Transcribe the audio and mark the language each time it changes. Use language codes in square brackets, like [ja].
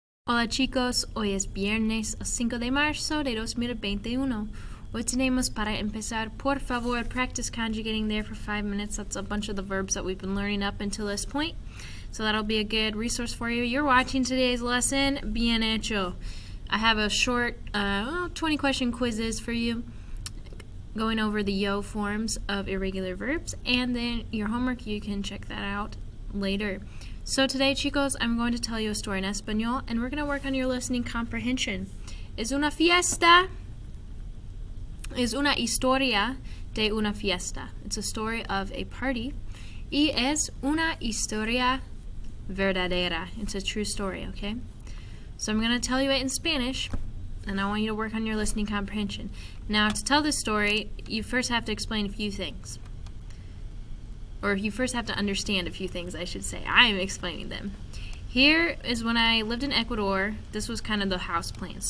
[es] Hola chicos, hoy es viernes 5 de marzo de 2021. Hoy tenemos para empezar, por favor, [en] practice conjugating there for 5 minutes. That's a bunch of the verbs that we've been learning up until this point. So that'll be a good resource for you. You're watching today's lesson, [es] bien hecho. [en] I have a short 20-question quizzes for you, going over the yo forms of irregular verbs, and then your homework, you can check that out later. So today, chicos, I'm going to tell you a story in Espanol, and we're going to work on your listening comprehension. [es] Es una fiesta. Es una historia de una fiesta. [en] It's a story of a party. [es] Y es una historia verdadera. [en] It's a true story, okay? So I'm going to tell you it in Spanish, and I want you to work on your listening comprehension. Now, to tell this story, you first have to explain a few things. Or you first have to understand a few things, I should say. I am explaining them. Here is when I lived in Ecuador. This was kind of the house plan.